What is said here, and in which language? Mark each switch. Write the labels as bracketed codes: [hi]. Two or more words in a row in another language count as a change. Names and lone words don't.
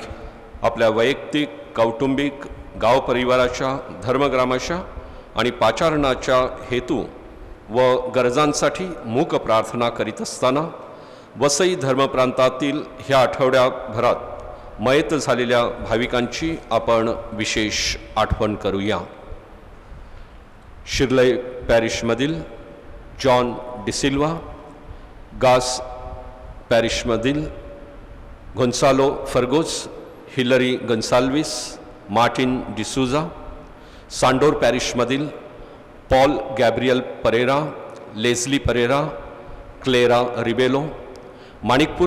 [mr] आपल्या वैयक्तिक, कौटुंबिक, गाव परिवाराच्या, धर्मग्रामाच्या आणि पाचारणाच्या हेतू व गरजांसाठी मूक प्रार्थना करीत असताना वसई धर्मप्रांतातील ह्या आठवड्याभरात मयत झालेल्या भाविकांची आपण विशेष आठवण करूया. शिर्लई पॅरिशमधील जॉन डिसिल्वा, गास पॅरिशमधील गोन्सालो फर्गोस, हिलरी गन्साल्विस, मार्टिन डिसूजा, सांडोर पॅरिशमधील पॉल गॅब्रियल परेरा, लेस्ली परेरा, क्लेरा रिबेलो, माणिकपूर